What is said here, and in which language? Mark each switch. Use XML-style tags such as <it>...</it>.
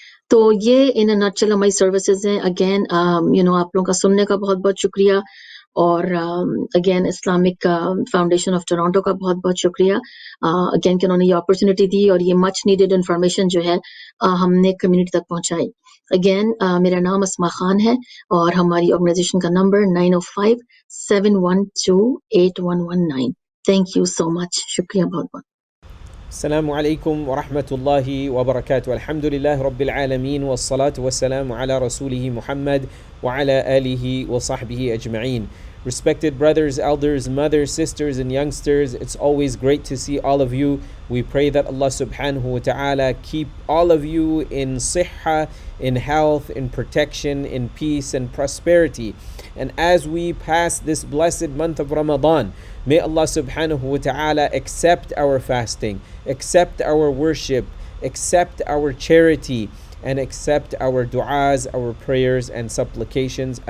<hi>तो ये</hi> <en>in a nutshell</en> <hi>हमारी सर्विसेज़ हैं। अगेन आप लोगों का सुनने का बहुत-बहुत शुक्रिया और again Islamic foundation of Toronto का बहुत-बहुत शुक्रिया अगेन कि उन्होंने ये अपॉर्चुनिटी दी और ये</hi> <en>much needed information</en> <hi>जो है हमने कम्युनिटी तक पहुंचाई। अगेन मेरा नाम अस्मा खान है और हमारी ऑर्गेनाइजेशन का number 905-712-8119।</hi> <en>thank you so much,</en> <hi>शुक्रिया बहुत-बहुत।</hi> <ar>السلام عليكم ورحمة الله وبركاته. الحمد لله رب العالمين والصلاة والسلام على رسوله محمد وعلى آله وصحبه أجمعين.</ar> <en>Respected brothers, elders, mothers, sisters, and youngsters, it's always great to see all of you. We pray that Allah subhanahu wa ta'ala keep all of you in sihha, in health, in protection, in peace and prosperity. And as we pass this blessed month of Ramadan, may Allah subhanahu wa ta'ala accept our fasting, accept our worship, accept our charity, and accept our du'as, our prayers and supplications.</en>